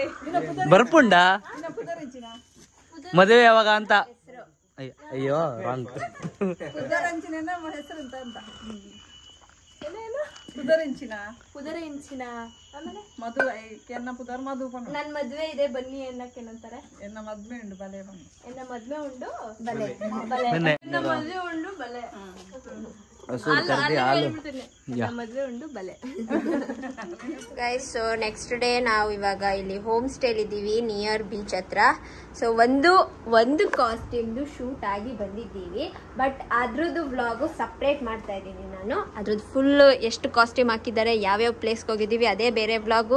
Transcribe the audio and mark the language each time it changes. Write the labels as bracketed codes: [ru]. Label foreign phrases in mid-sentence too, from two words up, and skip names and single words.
[kn] ಬರ್ಪುಂಡ ಮದುವೆ ಯಾವಾಗ ಅಂತ? ಅಯ್ಯೋ ರಾಂಗ್. [tcy] ಪುದರೆಂಚಿನ ಆಮೇಲೆ ನನ್ [kn] ಮದ್ವೆ ಇದೆ ಬನ್ನಿ ಅನ್ನಕ್ಕೆ ಏನಂತಾರೆ? [tcy] ಎನ್ನ ಮದ್ವೆ ಉಂಡು ಬಲೆ. ಎನ್ನ ಮದ್ವೆ ಉಂಡು ಬಲೆ. ಎನ್ನ ಮದ್ವೆ ಉಂಡು ಬಲೆ. ಮದ್ವೆ ಉಂಡು ಬಲೆ. [kn] ಗೈಸ್, [en] so next day [kn] ನಾವು ಇವಾಗ ಇಲ್ಲಿ ಹೋಮ್ ಸ್ಟೇಲ್ ಇದ್ದೀವಿ, [en] near beach [kn] ಹತ್ರ. ಸೊ ಒಂದು ಕಾಸ್ಟ್ಯೂಮ್ದು ಶೂಟ್ ಆಗಿ ಬಂದಿದ್ದೀವಿ, ಬಟ್ ಅದ್ರದ್ದು ವ್ಲಾಗು ಸಪ್ರೇಟ್ ಮಾಡ್ತಾ ಇದ್ದೀನಿ ನಾನು. ಅದ್ರದ್ದು ಫುಲ್ ಎಷ್ಟು ಕಾಸ್ಟ್ಯೂಮ್ ಹಾಕಿದ್ದಾರೆ, ಯಾವ್ಯಾವ ಪ್ಲೇಸ್ಗೆ ಹೋಗಿದ್ದೀವಿ, ಅದೇ ಬೇರೆ ವ್ಲಾಗು.